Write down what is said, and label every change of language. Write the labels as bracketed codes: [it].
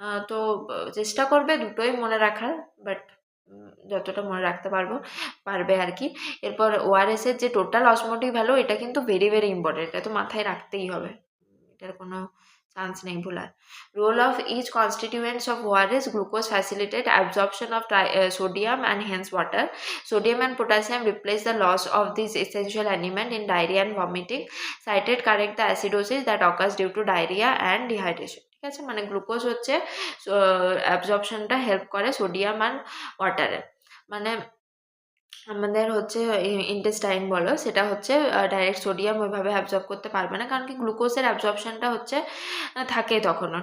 [bn] তো চেষ্টা করবে দুটোই মনে রাখার, বাট যতটা মনে রাখতে পারবে আর কি। এরপর ORS এর যে টোটাল অসমোটিক ভ্যালু, এটা কিন্তু [en] very very important, [bn] এটা তো মাথায় রাখতেই হবে, এটার কোনো চান্স নেই ভুলার। [en] Role of each constituents of ORS: glucose facilitate absorption of sodium and hence water. Sodium and potassium replace the loss of this essential element in diarrhea and vomiting. Citrate correct the acidosis that occurs due to diarrhea and dehydration. [bn] ঠিক আছে, মানে glucose হচ্ছে অ্যাবজর্পশনটা help করে sodium আর ওয়াটারের, মানে আমাদের হচ্ছে intestine বলো, সেটা হচ্ছে ডাইরেক্ট সোডিয়াম ওইভাবে অ্যাবজর্ব করতে পারবে না, কারণ কি গ্লুকোজের অ্যাবজর্পশনটা হচ্ছে থাকে তখনও।